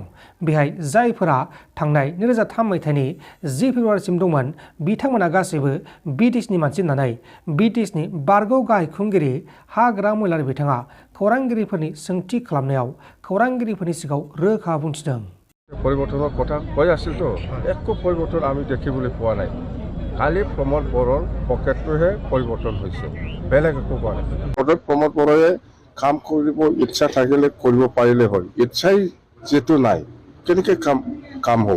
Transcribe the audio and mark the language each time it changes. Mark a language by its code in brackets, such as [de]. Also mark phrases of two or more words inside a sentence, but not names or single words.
[brx] बेहाय जायफोरा थांनाय 2003 मायथाइनि 10 फेब्रुवारिसिम दंमोन बिथांमोना गासैबो BTCनि मानसि होननानै BTCनि बारग' गाहाय खुंगिरि हाग्रा महिलारि बिथाङा खौरांगिरिफोरनि सोंथि खालामनायाव खौरांगिरिफोरनि सिगाङाव रोखा बुंथिदों। [as] পৰিৱৰ্তনৰ কথা কৈ আছিল তো একো পৰিৱৰ্তন আমি দেখিবলৈ পোৱা নাই। খালি প্ৰমোদ বৰৰ পকেটটোহে পৰিৱৰ্তন হৈছে বেলেগ একো কোৱা নাই। প্ৰমোদ বৰয়ে কাম কৰিব ইচ্ছা থাকিলে কৰিব পাৰিলে হয়। ইচ্ছাই যেটো নাই কেনেকৈ কাম হ'ব।